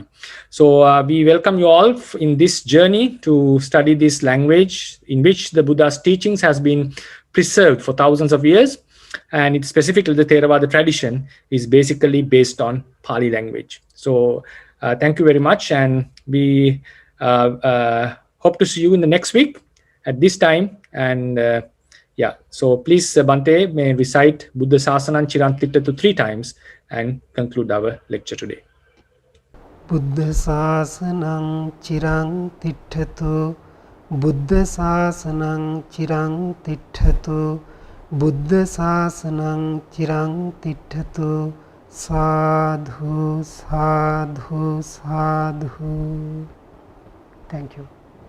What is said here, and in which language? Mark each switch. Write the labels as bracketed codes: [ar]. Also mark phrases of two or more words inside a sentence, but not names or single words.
[en] So we welcome you all in this journey to study this language in which the Buddha's teachings has been preserved for thousands of years, and it's specifically the Theravada tradition is basically based on Pāli language. So thank you very much, and we hope to see you in the next week. at this time. And yeah, so please, Bante may recite [pi] Buddha Sasanam Chirantittatu [en] 3 times and conclude our lecture today. [pi] Buddha Sasanam Chirang Titthatu, Buddha Sasanam Chirang Titthatu, Buddha Sasanam Chirang Titthatu, Sadhu, Sadhu, Sadhu. [en] Thank you.